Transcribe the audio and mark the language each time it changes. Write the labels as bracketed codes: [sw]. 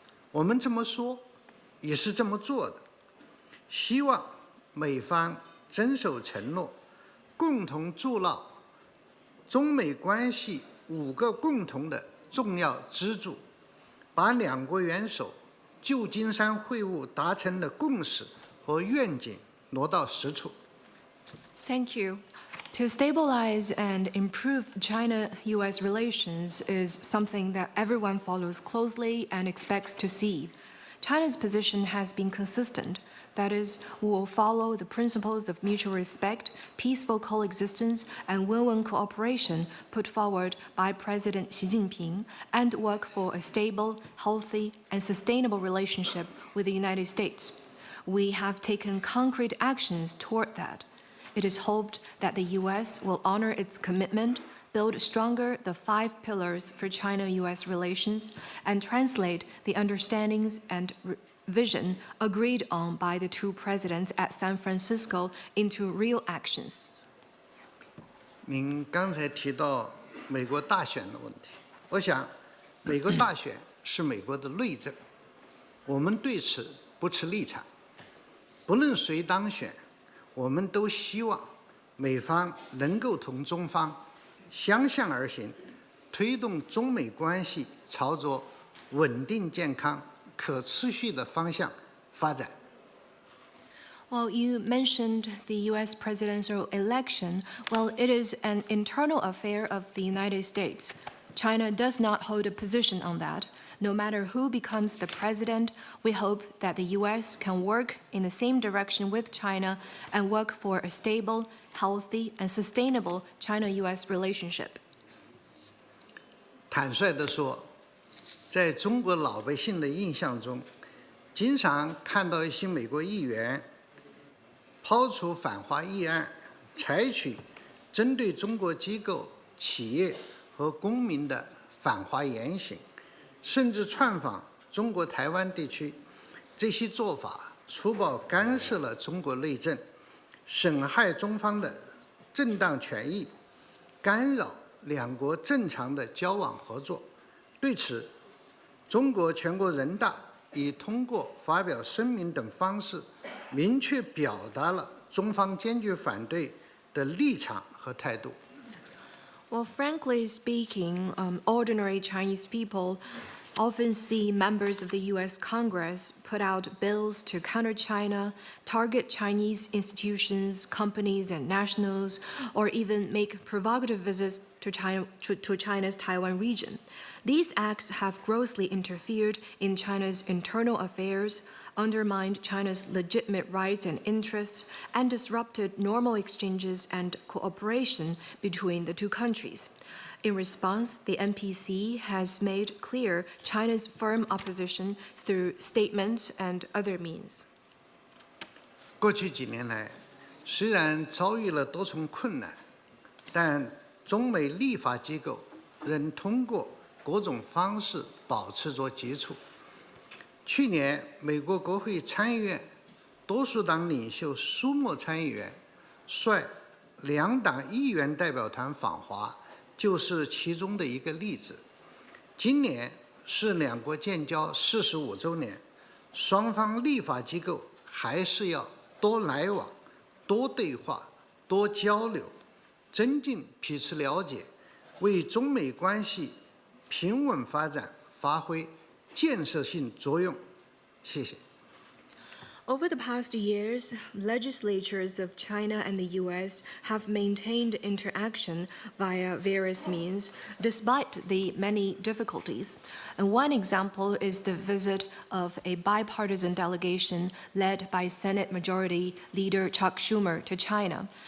[zh] 我们这么说，也是这么做的。希望美方遵守承诺，共同筑牢中美关系5个共同的重要支柱，把两国元首旧金山会晤达成的共识和愿景挪到实处。 [en] Thank you. To stabilize and improve China-US relations is something that everyone follows closely and expects to see. China's position has been consistent. That is, we will follow the principles of mutual respect, peaceful coexistence, and win-win cooperation put forward by President Xi Jinping and work for a stable, healthy, and sustainable relationship with the United States. We have taken concrete actions toward that. It is hoped that the U.S. will honor its commitment, build stronger the 5 pillars for China-U.S. relations, and translate the understandings and vision agreed on by the 2 presidents at San Francisco into real actions. [zh] 您刚才提到美国大选的问题，我想，美国大选是美国的内政，我们对此不持立场。不论谁当选，我们都希望美方能够同中方相向而行，推动中美关系朝着稳定、健康、可持续的方向发展。 [en] Well, you mentioned the U.S. presidential election. Well, it is an internal affair of the United States. China does not hold a position on that. No matter who becomes the president, we hope that the U.S. can work in the same direction with China and work for a stable, healthy, and sustainable China-U.S. relationship. [zh] 坦率地说，在中国老百姓的印象中，经常看到一些美国议员抛出反华议案，采取针对中国机构、企业和公民的反华言行，甚至窜访中国台湾地区。这些做法粗暴干涉了中国内政，损害中方的正当权益，干扰两国正常的交往合作。对此，中国全国人大已通过发表声明等方式，明确表达了中方坚决反对的立场和态度。 [en] Well, frankly speaking, ordinary Chinese people often see members of the U.S. Congress put out bills to counter China, target Chinese institutions, companies, and nationals, or even make provocative visits to China's Taiwan region. These acts have grossly interfered in China's internal affairs, undermined China's legitimate rights and interests, and disrupted normal exchanges and cooperation between the 2 countries. In response, the NPC has made clear China's firm opposition through statements and other means. [zh] 过去几年来，虽然遭遇了多重困难，但中美立法机构仍通过各种方式保持着接触。去年，美国国会参议院多数党领袖舒默参议员率2党议员代表团访华，就是其中的一个例子。今年是两国建交45周年，双方立法机构还是要多来往、多对话、多交流，增进彼此了解，为中美关系平稳发展发挥建设性作用。谢谢。 [en] Over the past years, legislatures of China and the US have maintained interaction via various means, despite the many difficulties. And one example is the visit of a bipartisan delegation led by Senate Majority Leader Chuck Schumer to China.